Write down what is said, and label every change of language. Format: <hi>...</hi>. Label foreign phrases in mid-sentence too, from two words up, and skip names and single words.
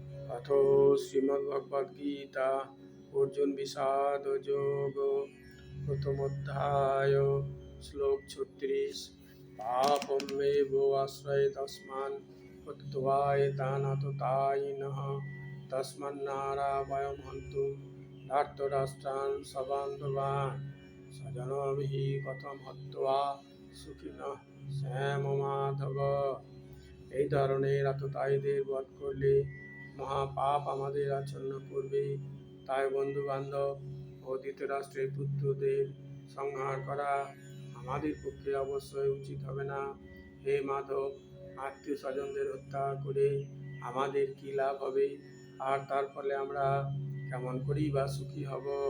<sa>अथ श्रीमद्भगवद्गीता अर्जुन विषाद योग प्रथमोध्याय श्लोक 36 पापमेव आश्रय तस्मान् कृत्वा एतानततायिनः तस्मान्नारा वयं हन्तुं धार्तराष्ट्रान् सबान्धवान् स्वजनभिः कथं हत्वा सुखिनः श्याम माधव।</sa> <bn>এই ধরনের আততায়ীদের বধ করলে মহাপাপ আমাদের আচ্ছন্ন করবে। তাই বন্ধু বান্ধব ও ধৃতরাষ্ট্রের পুত্রদের সংহার করা আমাদের পক্ষে অবশ্যই উচিত হবে না। হে মাধব, আত্মীয় স্বজনদের হত্যা করে আমাদের কি লাভ হবে, আর তার ফলে আমরা কেমন করেই বা সুখী হব।</bn>